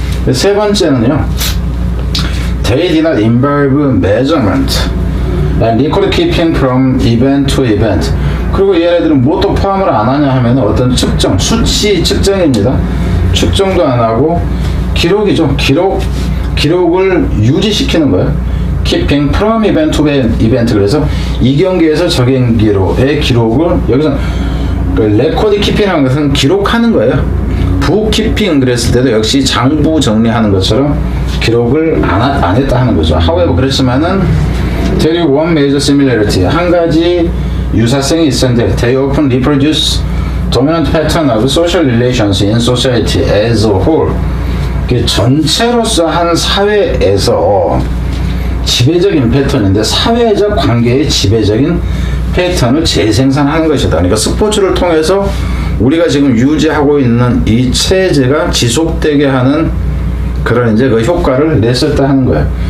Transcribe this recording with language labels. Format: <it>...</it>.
<ko>세 번째는요,</ko> <en>they did not involve measurement and record keeping from event to event.</en> <ko>그리고 얘네들은 뭐 또 포함을 안 하냐 하면 어떤 측정, 수치 측정입니다. 측정도 안 하고 기록이죠. 기록을 유지시키는 거예요.</ko> <en>keeping from event to event.</en> <ko>그래서 이 경기에서 저 경기로의 기록을 여기서 레코드 키핑이라는 것은 기록하는 거예요. 부키핑 그랬을 때도 역시 장부 정리하는 것처럼 기록을 안 했다 하는 거죠.</ko> <en>However,</en> <ko>그렇지만은</ko> <en>there is one major similarity.</en> <ko>한 가지 유사성이 있었는데</ko> <en>they often reproduce dominant pattern of social relations in society as a whole.</en> <ko>전체로서 한 사회에서 지배적인 패턴인데 사회적 관계의 지배적인 패턴을 재생산하는 것이다. 그러니까 스포츠를 통해서 우리가 지금 유지하고 있는 이 체제가 지속되게 하는 그런 이제 그 효과를 냈었다 하는 거예요.</ko>